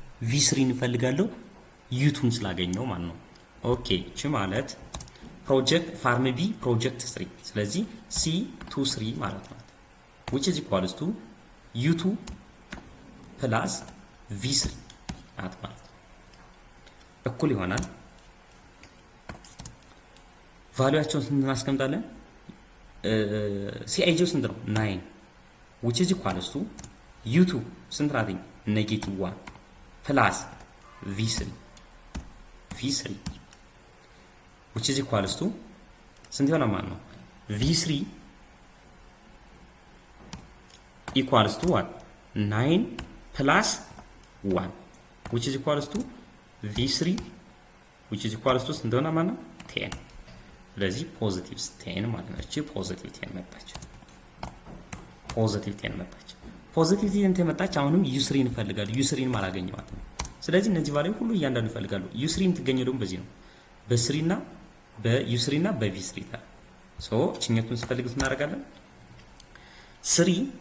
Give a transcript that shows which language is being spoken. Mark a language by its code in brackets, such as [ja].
[am] ቪ3 እንፈልጋለሁ ዩ2ን ስላገኘው ማለት ነው። ኦኬ እቺ ማለት ፕሮጀክት ፋርም ቢ ፕሮጀክት 3 ስለዚህ C23 ማለት ነው which is equals to U2 plus V3 ማለት ነው እኩል ይሆናል ቫልዩአቸውን ስንት እናስቀምጣለን? CIJ ስንት ነው? [en] 9 which is equals to U2 ስንት ናት? ኔጌቲቭ 1 plus V3 which is equals to ስንት ይሆናል ማለት ነው? V3 equals to what? 9 plus 1 which is equals to V3 which is equals to ስንት ይሆናል ማለት ነው? [am] 10 ስለዚህ ፖዚቲቭ 10 ማለት ነው። እቺ ፖዚቲቭ 10 መጣች። ፖዚቲቭ 10 መጣች። ፖዚቲቭ 10 መጣች። አሁንም U3 እንፈልጋለን። U3ን አላገኘዋትም። ስለዚህ እነዚህ ቫልዩ ሁሉ እያንዳንዱ ይፈልጋሉ። U3 የምትገኘው ደግሞ በዚህ ነው። በ3 እና በU3 እና በV3 ታዲያ ሶ እቺኛቱን ስፈልግት እናደርጋለን 3